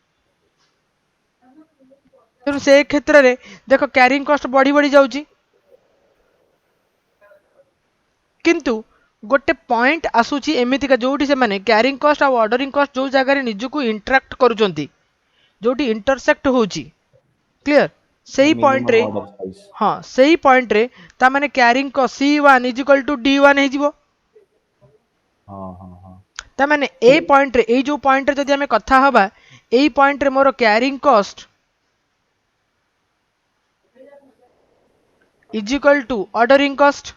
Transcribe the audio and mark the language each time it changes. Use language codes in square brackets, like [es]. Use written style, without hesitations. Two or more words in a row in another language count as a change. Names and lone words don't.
[or] ତେଣୁ ସେ କ୍ଷେତ୍ରରେ ଦେଖ [en] carrying cost [or] ବଢି ବଢି ଯାଉଛି। କିନ୍ତୁ ଗୋଟେ ପଏଣ୍ଟ ଆସୁଛି ଏମିତିକା ଯୋଉଠି ସେମାନେ [en] carrying cost [or] ଆଉ [en] ordering cost [or] ଯୋଉ ଜାଗାରେ ନିଜକୁ ଇଣ୍ଟରାକ୍ଟ କରୁଛନ୍ତି, ଯୋଉଠି ଇଣ୍ଟରସେକ୍ଟ ହଉଛି, କ୍ଲିୟର? ସେଇ मिनिमम ପଏଣ୍ଟରେ [en] order size [or] ହଁ ସେଇ ପଏଣ୍ଟରେ ତାମାନେ କ୍ୟାରିଂ C1 [en] is equal to [or] D1 ହେଇଯିବ। हाँ हाँ हाँ ତାମାନେ ଏ ପଏଣ୍ଟରେ ଏଇ ଯୋଉ ପଏଣ୍ଟରେ ଯଦି ଆମେ କଥା ହବା ଏଇ ପଏଣ୍ଟରେ ମୋର [en] carrying cost is equal to ordering cost.